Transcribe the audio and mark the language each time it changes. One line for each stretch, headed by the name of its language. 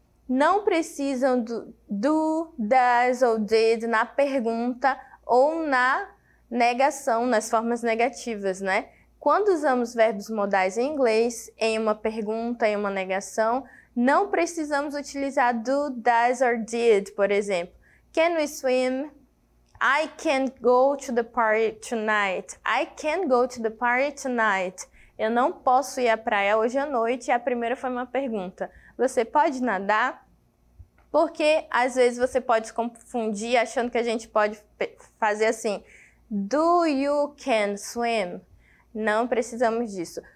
Portuguese: Não precisam do, does ou did na pergunta ou na negação, nas formas negativas, né? Quando usamos verbos modais em inglês, em uma pergunta, em uma negação, Não precisamos utilizar do, does or did, por exemplo.
English: Can we swim? I can't go to the party tonight. I can't go to the party tonight.
Portuguese: Eu não posso ir à praia hoje à noite. E a primeira foi uma pergunta. Você pode nadar? Porque às vezes você pode se confundir achando que a gente pode fazer assim.
English: Do you can swim?
Portuguese: Não precisamos disso.